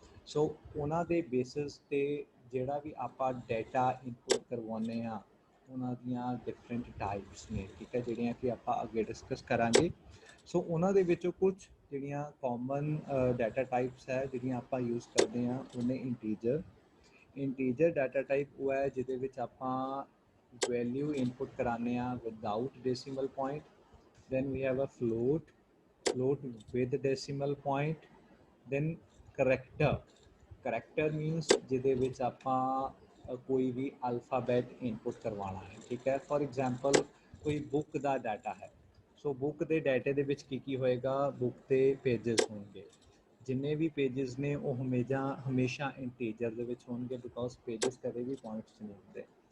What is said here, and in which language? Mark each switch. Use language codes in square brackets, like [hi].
[pa] ਸੋ ਉਹਨਾਂ ਦੇ ਬੇਸਿਸ 'ਤੇ ਜਿਹੜਾ ਵੀ ਆਪਾਂ ਡਾਟਾ ਇਨਪੁਟ ਕਰਵਾਉਂਦੇ ਹਾਂ ਉਹਨਾਂ ਦੀਆਂ ਡਿਫਰੈਂਟ ਟਾਈਪਸ ਨੇ, ਠੀਕ ਹੈ, ਜਿਹੜੀਆਂ ਕਿ ਆਪਾਂ ਅੱਗੇ ਡਿਸਕਸ ਕਰਾਂਗੇ. ਸੋ ਉਹਨਾਂ ਦੇ ਵਿੱਚੋਂ ਕੁਝ ਜਿਹੜੀਆਂ ਕਾਮਨ ਡਾਟਾ ਟਾਈਪਸ ਹੈ ਜਿਹੜੀਆਂ ਆਪਾਂ ਯੂਜ਼ ਕਰਦੇ ਹਾਂ ਉਹਨੇ ਇੰਟੀਜਰ ਡਾਟਾ ਟਾਈਪ ਉਹ ਹੈ ਜਿਹਦੇ ਵਿੱਚ ਆਪਾਂ ਵੈਲਿਊ ਇਨਪੁਟ ਕਰਾਉਂਦੇ ਹਾਂ without decimal point. [en] Then we have a float with decimal point. Then character means [pa] ਜਿਹਦੇ ਵਿੱਚ ਆਪਾਂ ਕੋਈ ਵੀ ਅਲਫਾਬੈਟ ਇਨਪੁਟ ਕਰਵਾਉਣਾ ਹੈ, ਠੀਕ ਹੈ. ਫॉर एग्जांपल ਕੋਈ ਬੁੱਕ ਦਾ ਡਾਟਾ ਹੈ. ਸੋ ਬੁੱਕ ਦੇ ਡਾਟੇ ਦੇ ਵਿੱਚ ਕੀ ਹੋਏਗਾ? ਬੁੱਕ ਦੇ ਪੇਜਸ ਹੋਣਗੇ. ਜਿੰਨੇ ਵੀ ਪੇਜਸ ਨੇ ਉਹ ਹਮੇਸ਼ਾ ਇੰਟੀਜਰ ਦੇ ਵਿੱਚ ਹੋਣਗੇ ਬਿਕੋਜ਼ ਪੇਜਸ ਕਦੇ ਵੀ ਪੁਆਇੰਟਸ ਨਹੀਂ ਹੁੰਦੇ.